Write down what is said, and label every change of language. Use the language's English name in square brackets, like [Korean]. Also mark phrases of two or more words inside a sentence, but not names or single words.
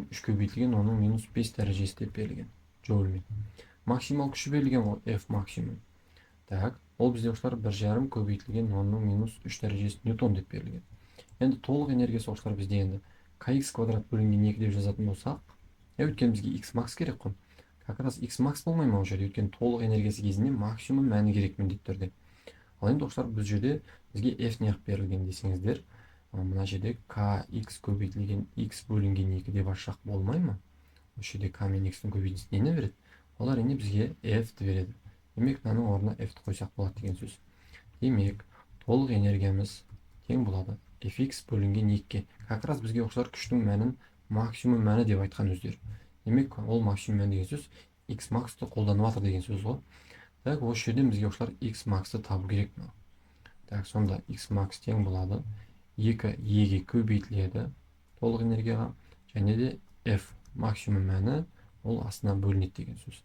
[Kazakh] 3 көбейтілген 10-ның минус 5 дәрежесі деп берілген. Джоульмен. Максимал күші берілген ғой, F максимум. Так, ол бізде оқушылар 1,5 көбейтілген 10-ның минус 3 дәрежесі ньютон деп берілген. Енді толық энергиясы оқушылар бізде енді kx квадрат бөлінген 2 деп жазатын болсақ, өйткені бізге x макс керек қой. [Russian] Как раз [Kazakh] x макс болмай ма ол жерде, өйткені толық энергиясы кезінде максимум мәні керек міндетті түрде. Ал енді оқушылар бұл жерде бізге f неғып берілген десеңіздер, мына жерде kx көбейтілген x бөлінген 2 деп ашсақ болмай ма? Осы жерде k мен x-тің көбейтіндісі нені береді? Ол әрине бізге f-ті береді. Демек, мынаның орнына f-ті қойсақ болады деген сөз. Демек, толық энергиямыз тең болады fx бөлінген 2-ке. [Russian] Как раз [Kazakh] бізге оқушылар күштің мәнін максимум мәні деп айтқан өздері. Демек, ол максимум мәні деген сөз x максты қолданып жатыр деген сөз ғой. Так, осы жерден бізге оқушылар x максты табу керек. Так, сонда x макс тең болады 2 e-ге көбейтіледі толық энергияға, және де f максимум мәні ол астына бөлінеді деген сөз.